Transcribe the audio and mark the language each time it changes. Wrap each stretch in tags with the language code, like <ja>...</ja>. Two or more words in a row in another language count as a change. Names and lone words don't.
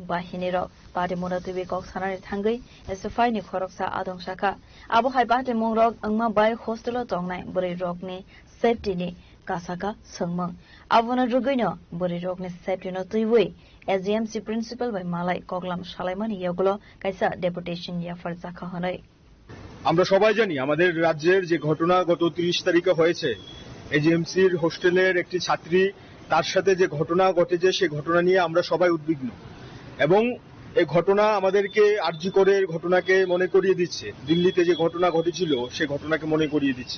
<trp>bahini rok party monatibi kok sanani thangai SFI ni khoroksa adong shaka abo hai party mongrok angma bai hostelo tongnai buri rokni safety ni kasaka sangmang abona ruguino buri rokni safety no tuiwi SGMC principal by malai koklam shalaimani yagulo kaisa deputation Yafar Zaka hanai</trp> <bn>আমরা সবাই জানি আমাদের রাজ্যের যে ঘটনা গত 30 তারিখে হয়েছে, এজিএমসির হোস্টেলের একটি ছাত্রী তার সাথে যে ঘটনা ঘটেছে সেই ঘটনা নিয়ে আমরা সবাই উদ্বিগ্ন এবং এই ঘটনা আমাদেরকে আরজি করের ঘটনাকে মনে করিয়ে দিচ্ছে, দিল্লিতে যে ঘটনা ঘটেছিল সেই ঘটনাকে মনে করিয়ে দিচ্ছে।</bn>